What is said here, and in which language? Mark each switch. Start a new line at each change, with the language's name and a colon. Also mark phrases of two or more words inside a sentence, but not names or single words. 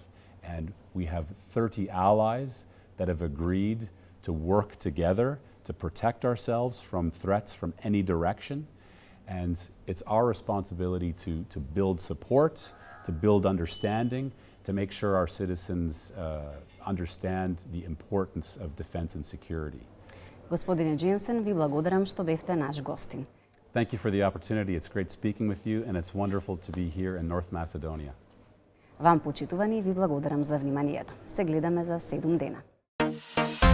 English: And we have 30 allies that have agreed to work together to protect ourselves from threats from any direction. And it's our responsibility to build support, to build understanding, to make sure our citizens understand the importance of defense and security.
Macedonian: Господине Џенсен, ви благодарам што бевте наш гостин.
English: Thank you for the opportunity. It's great speaking with you, and it's wonderful to be here in North Macedonia.
Macedonian: Вам, почитувани, ви благодарам за вниманието. Се гледаме за 7 дена.